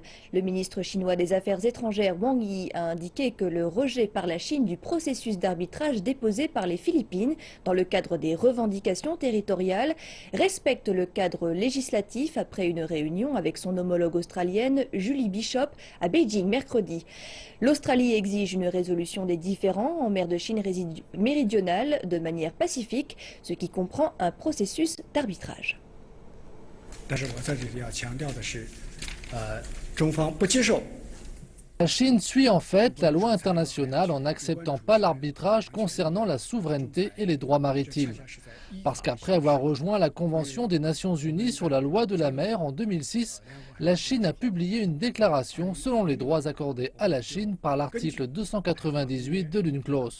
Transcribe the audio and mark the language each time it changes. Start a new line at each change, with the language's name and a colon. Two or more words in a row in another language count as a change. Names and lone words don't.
French: Le ministre chinois des Affaires étrangères Wang Yi a indiqué que le rejet par la Chine du processus d'arbitrage déposé par les Philippines dans le cadre des revendications territoriales respecte le cadre législatif après une réunion avec son homologue australienne Julie Bishop à Beijing mercredi. L'Australie exige une résolution des différends en mer de Chine méridionale de manière pacifique, ce qui comprend un processus d'arbitrage.
Chinese: 但是我在这里要强调的是，中方不接受。
French: La Chine suit en fait la loi internationale en n'acceptant pas l'arbitrage concernant la souveraineté et les droits maritimes. Parce qu'après avoir rejoint la Convention des Nations Unies sur la loi de la mer en 2006, la Chine a publié une déclaration selon les droits accordés à la Chine par l'article 298 de l'UNCLOS.